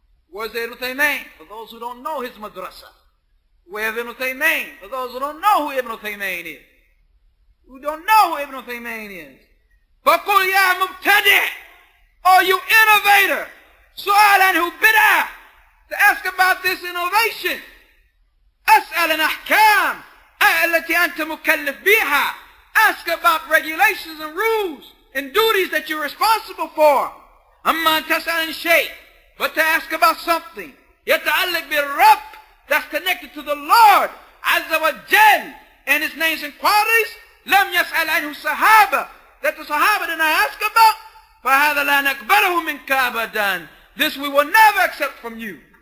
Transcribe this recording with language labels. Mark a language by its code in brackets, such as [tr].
[en] Words of Ibn Taymiyyah, for those who don't know his madrasa. Way of Ibn Taymiyyah, for those who don't know who Ibn Taymiyyah is. Who don't know who Ibn Taymiyyah is. [ar] فَقُلْ يَا مُبْتَدِعْ, [en] or you innovator, [ar] سؤال عنه بدعة, [en] to ask about this innovation. [ar] أسأل عن أحكام التي أنت مكلف بها. [en] Ask about regulations and rules and duties that you're responsible for. [ar] أما أن تسأل عن شيء, [en] but to ask about something [ar] يتعلق بالرب, [en] that's connected to the Lord عز وجل and his names and qualities, [ar] لم يسأل عنه الصحابة, [en] that the Sahaba did not ask about, [ar] فهذا لا نقبله منك أبدا, [en] this we will never accept from you.